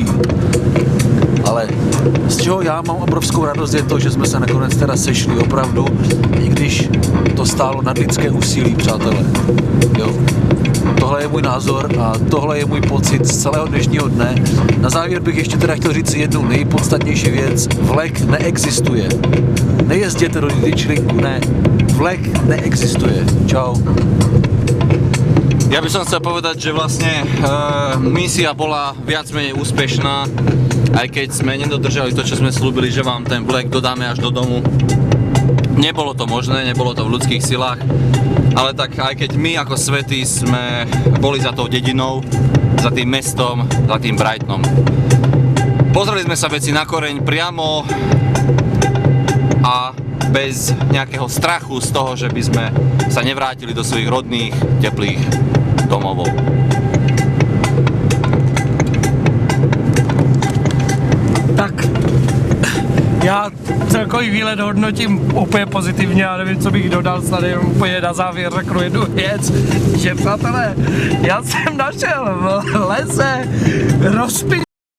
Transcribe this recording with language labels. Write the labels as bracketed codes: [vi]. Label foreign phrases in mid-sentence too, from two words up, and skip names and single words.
[cs] Ale z čeho já mám obrovskou radost je to, že jsme se nakonec teda sešli opravdu, i když to stálo nadlidské úsilí, přátelé. Jo. Tohle je můj názor a tohle je můj pocit z celého dnešního dne. Na závěr bych ještě teda chtěl říct jednu nejpodstatnější věc. Vlek neexistuje. Nejezděte do Ditchlingu, ne. Vlek neexistuje. Čau. [sk] Ja by som chcel povedať, že vlastne misia bola viac menej úspešná, aj keď sme nedodržali to, čo sme slúbili, že vám ten vlek dodáme až do domu. Nebolo to možné, nebolo to v ľudských silách, Ale tak aj keď my ako svätí sme boli za tou dedinou, za tým mestom, za tým Brightonom. Pozreli sme sa veci na koreň priamo a bez nejakého strachu z toho, že by sme sa nevrátili do svojich rodných, teplých domovov. [cs] Tak já celkový výlet hodnotím úplně pozitivně, já nevím, co bych dodal, tady úplně na závěr řeknu jednu věc, že přátelé, já jsem našel v lese rozpitý